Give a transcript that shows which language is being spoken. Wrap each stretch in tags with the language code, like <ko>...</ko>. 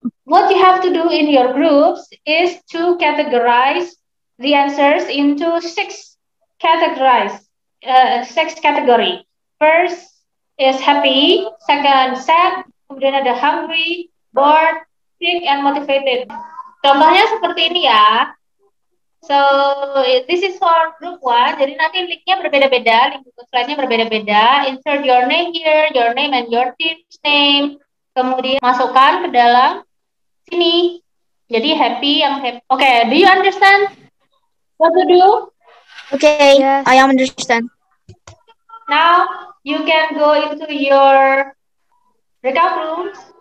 <en>What you have to do in your groups is to categorize the answers into six category. First is happy, second sad,</en> <id>kemudian ada</id> <en>hungry, bored, sick, and motivated.</en> <id>Contohnya seperti ini ya.</id> <en>So this is for group 1.</en> <id>Jadi nanti linknya berbeda-beda, link slide-nya berbeda-beda.</id> <en>Insert your name here, your name and your team's name.</en> <id>Kemudian masukkan ke dalam sini. Jadi happy yang happy.</id> <en>Okay, do you understand what to do? Okay, Yes. I understand. Now you can go into your breakout rooms.</en>